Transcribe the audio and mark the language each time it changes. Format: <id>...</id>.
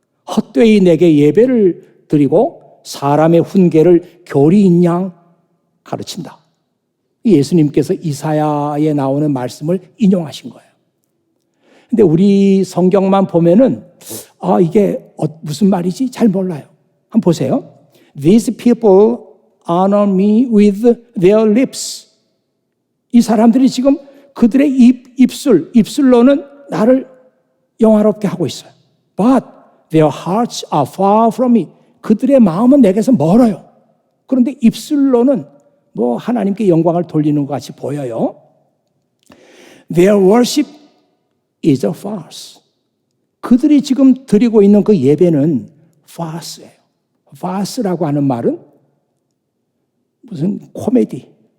<ko>헛되이 내게 예배를 드리고 사람의 훈계를 교리인 양 가르친다. 예수님께서 이사야에 나오는 말씀을 인용하신 거예요. 근데 우리 성경만 보면은 이게 무슨 말이지? 잘 몰라요. 한번 보세요.</ko> <en>These people honor me with their lips,</en> <ko>이 사람들이 지금 그들의 입술로는 나를 영화롭게 하고 있어요.</ko> <en>But their hearts are far from me.</en> <ko>그들의 마음은 내게서 멀어요. 그런데 입술로는 뭐 하나님께 영광을 돌리는 것 같이 보여요.</ko> <en>Their worship is a farce.</en> <ko>그들이 지금 드리고 있는 그 예배는 farce예요. farce라고 하는 말은 무슨 코미디.</ko>